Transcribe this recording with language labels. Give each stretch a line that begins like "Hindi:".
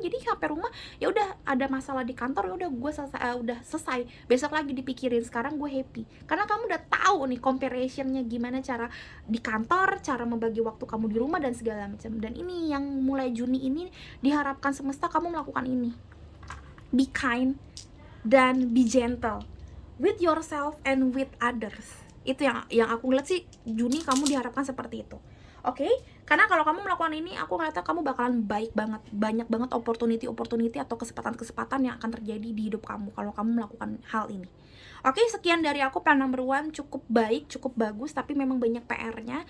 Indonesian: Jadi sampai rumah ya udah, ada masalah di kantor, ya udah gue udah selesai, besok lagi dipikirin, sekarang gue happy karena kamu udah tahu nih comparationnya gimana cara di kantor, cara membagi waktu kamu di rumah dan segala macam. Dan ini yang mulai Juni ini diharapkan semesta kamu melakukan ini.
English: Be kind
Indonesian: dan
English: be gentle with yourself and with others.
Indonesian: Itu yang aku ngeliat sih, Juni kamu diharapkan seperti itu. Oke? Karena kalau kamu melakukan ini, aku ngeliatnya kamu bakalan baik banget, banyak banget opportunity atau kesempatan yang akan terjadi di hidup kamu kalau kamu melakukan hal ini. Oke, sekian dari aku, plan number one cukup baik, cukup bagus, tapi memang banyak PR-nya.